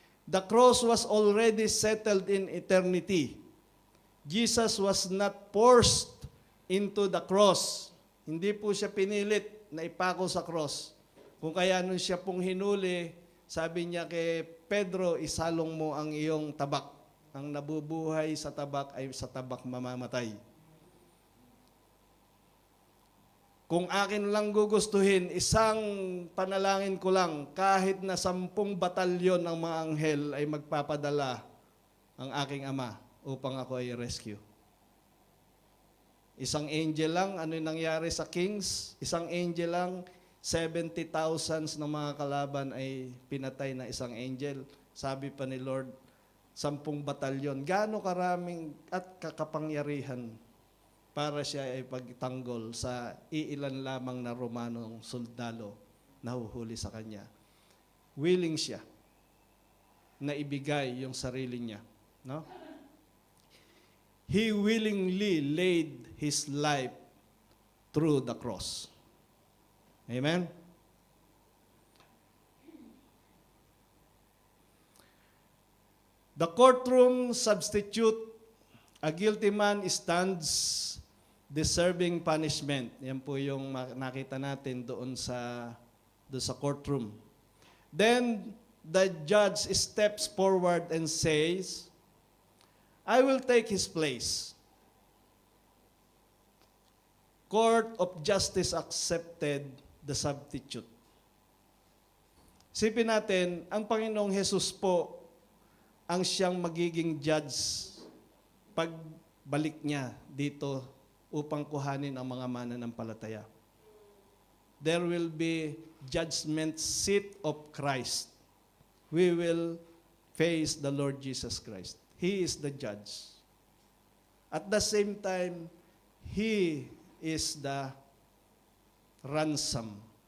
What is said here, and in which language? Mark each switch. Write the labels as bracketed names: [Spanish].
[English] The cross was already settled in eternity. Jesus was not forced into the cross. [Filipino] Hindi po siya pinilit na ipako sa cross. Kung kaya nung siya pong hinuli, sabi niya kay Pedro, isalong mo ang iyong tabak. Ang nabubuhay sa tabak ay sa tabak mamamatay. Kung akin lang gugustuhin, isang panalangin ko lang, kahit na 10 batalyon ng mga anghel ay magpapadala ang aking Ama upang ako ay rescue. Isang angel lang, ano yung nangyari sa Kings? Isang angel lang, 70,000 ng mga kalaban ay pinatay na isang angel. Sabi pa ni Lord, 10 batalyon. Gaano karaming at kakapangyarihan para siya ay pagtanggol sa iilan lamang na Romanong soldado na huhuli sa kanya. Willing siya na ibigay yung sarili niya. No? [English] He willingly laid his life through the cross. Amen? The courtroom substitute, a guilty man stands deserving punishment. [Filipino] Yan po yung nakita natin doon sa courtroom. [English] Then, the judge steps forward and says, I will take his place. Court of Justice accepted the substitute. [Filipino] Sipin natin, ang Panginoong Hesus po ang siyang magiging judge pagbalik niya dito upang kuhanin ang mga mananampalataya. [English] There will be judgment seat of Christ. We will face the Lord Jesus Christ. He is the judge. At the same time, He is the ransom.